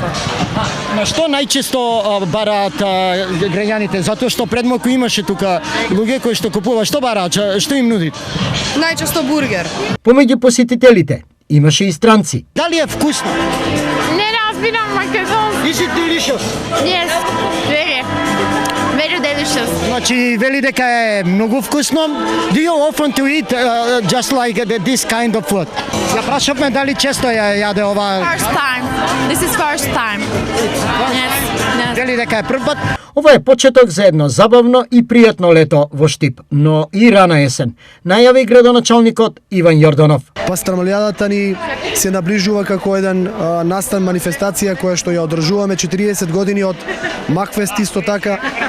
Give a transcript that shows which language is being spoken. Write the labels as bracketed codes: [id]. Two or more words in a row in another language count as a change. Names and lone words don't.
[mk] На што најчесто бараат граѓаните? Затоа што пред малку имаше тука луѓе кои што купуваат, што бараат, што им нуди? Најчесто бургер. Помеѓу посетителите имаше и странци. Дали е вкусно? Не разбирам македонски. [en] Is it delicious? Yes, very delicious. [mk] Значи вели дека е многу вкусно. [en] Do you often to eat just like this kind of food? [mk] Ја прашавме дали често ја јаде ова. [en] First time. This is first time. Yes. [mk] Вели дека е прв пат. Ова е почеток за едно забавно и пријатно лето во Штип, но и рана есен. Најави градоначалникот Иван Јорданов. Пастрамалијадата ни се наближува како еден настан манифестација која што ја одржуваме 40 години од Макфест исто така.